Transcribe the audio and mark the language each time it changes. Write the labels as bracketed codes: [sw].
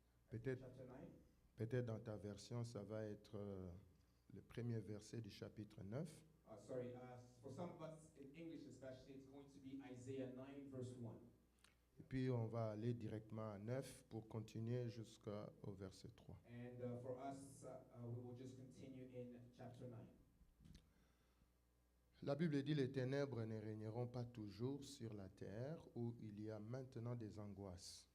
[fr] Peut-être [en] Chapter 9. [fr] Peut-être dans ta version, ça va être le premier verset du chapitre 9. [en] For some of us in English especially, it's going to be Isaiah 9 verse 1. [fr] Et puis on va aller directement à 9 pour continuer jusqu'au verset 3. [en] And for us, we will just continue in chapter 9. [fr] La Bible dit, les ténèbres ne régneront pas toujours sur la terre où il y a maintenant des angoisses.